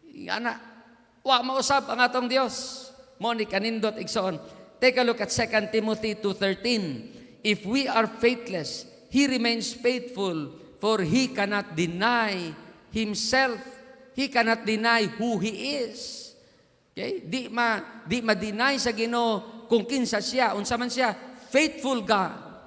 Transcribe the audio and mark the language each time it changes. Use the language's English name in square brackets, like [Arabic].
[Cebuano] Ana, wa mausab ang atong Dios. Mo ni kanindot igsoon. [English] Take a look at 2 Timothy 2:13. If we are faithless, He remains faithful, for He cannot deny Himself. He cannot deny who He is. Okay? [Cebuano] Di ma-deny sa Ginoo kung kinsa siya, unsa man siya, faithful God.